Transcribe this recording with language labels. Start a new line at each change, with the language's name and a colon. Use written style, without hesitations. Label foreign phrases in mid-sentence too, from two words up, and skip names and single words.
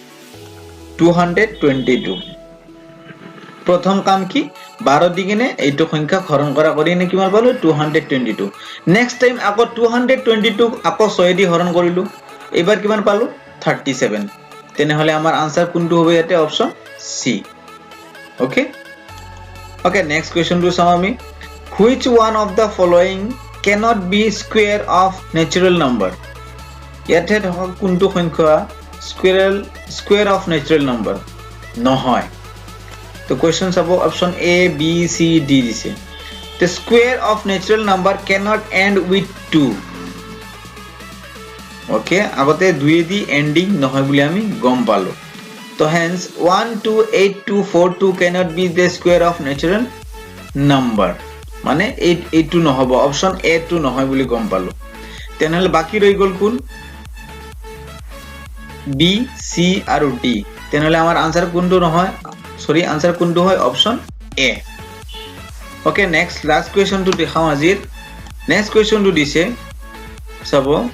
Assamese: 222 প্ৰথম কাম কি 12 দি কিনে এইটো সংখ্যা হৰণ কৰা কৰি কিনে কিমান পালো 222
English: next time
Assamese: আকৌ 222 আকৌ 6 দি হৰণ কৰিলো এবাৰ কিমান পালো 37 তেনে হলে আমাৰ আনসাৰ কোনটো হবে ইয়াতে অপচন সি
English: okay okay next question
Assamese: টু চাও আমি
English: which one of the following cannot be square of natural number
Assamese: ইয়াতে ধৰক কোনটো সংখ্যা
English: square of natural number
Assamese: নহয় তো কোৱেশ্চন চাব অপচন এ বি সি ডি দিছে
English: the square of natural number cannot end with 2
Assamese: ওকে আগতে 2 দি এন্ডিং নহয় বুলি আমি গম পালো তো
English: hence 128242 cannot be the square of natural number
Assamese: মানে 82 নহব অপচন এ টু নহয় বুলি গম পালো তেনেহলে বাকি ৰৈ গল কোন বি সি আৰু ডি তেনেহলে আমাৰ আনসাৰ কোনটো নহয় সৰি আনসাৰ কোনটো হয় অপচন এ
English: okay next last question
Assamese: টু দেখাও আজিৰ
English: next question
Assamese: টু দিছে চাব